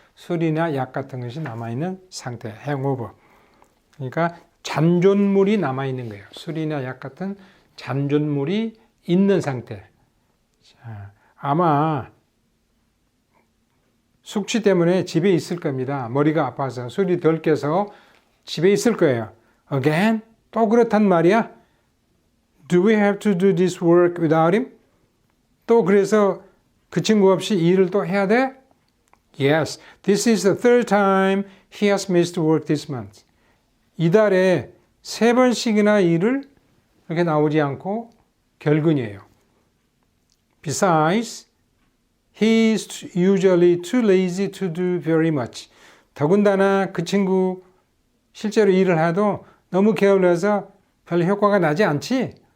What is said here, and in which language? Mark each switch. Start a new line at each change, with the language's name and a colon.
Korean: 술이나 약 같은 것이 남아있는 상태, 행오버. 그러니까 잔존물이 남아있는 거예요. 술이나 약 같은 잔존물이 있는 상태. 자, 아마 숙취 때문에 집에 있을 겁니다. 머리가 아파서 술이 덜 깨서 집에 있을 거예요.
English: Again?
Korean: 또 그렇단 말이야?
English: Do we have to do this work without him?
Korean: 또 그래서 그 친구 없이 일을 또 해야 돼?
English: Yes, this is the third time he has missed work this month.
Korean: 이달에 3번씩이나 일을 이렇게 나오지 않고 결근이에요.
English: Besides, he is usually too lazy to do very much.
Korean: 더군다나 그 친구 실제로 일을 해도 너무 게을러서 별 효과가 나지 않지?